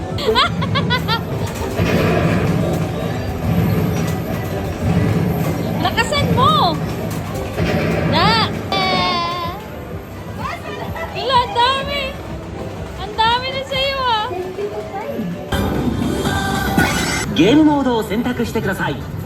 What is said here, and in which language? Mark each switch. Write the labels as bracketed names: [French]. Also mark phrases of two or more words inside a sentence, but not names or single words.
[Filipino] Lakasan mo! Na! Ila, ang dami! Ang dami na sa'yo ah! [Japanese] ゲームモードを選択してください。